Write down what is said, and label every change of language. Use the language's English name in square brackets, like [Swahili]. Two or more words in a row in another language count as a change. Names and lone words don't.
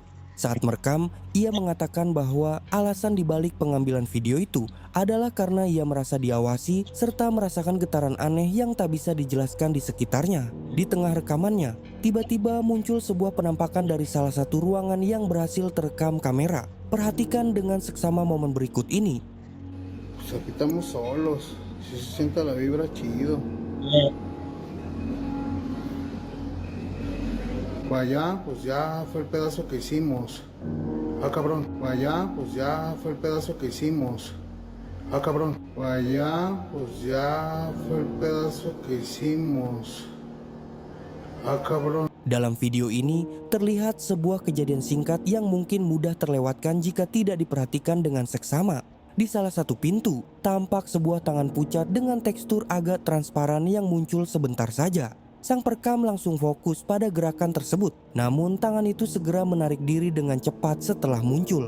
[Indonesian] Saat merekam, ia mengatakan bahwa alasan dibalik pengambilan video itu adalah karena ia merasa diawasi serta merasakan getaran aneh yang tak bisa dijelaskan di sekitarnya. Di tengah rekamannya, tiba-tiba muncul sebuah penampakan dari salah satu ruangan yang berhasil terekam kamera. Perhatikan dengan seksama momen berikut ini. [Spanish] Pues aquí estamos solos. Si se siente la vibra chido. Vaya, pues ya fue el pedazo que hicimos. Ah, cabrón. Vaya, pues ya fue el pedazo que hicimos. Ah, cabrón. Vaya, pues ya fue el pedazo que hicimos. Ah, cabrón. [Indonesian] Dalam video ini terlihat sebuah kejadian singkat yang mungkin mudah terlewatkan jika tidak diperhatikan dengan seksama. Di salah satu pintu, tampak sebuah tangan pucat dengan tekstur agak transparan yang muncul sebentar saja. Sang perekam langsung fokus pada gerakan tersebut, namun tangan itu segera menarik diri dengan cepat setelah muncul.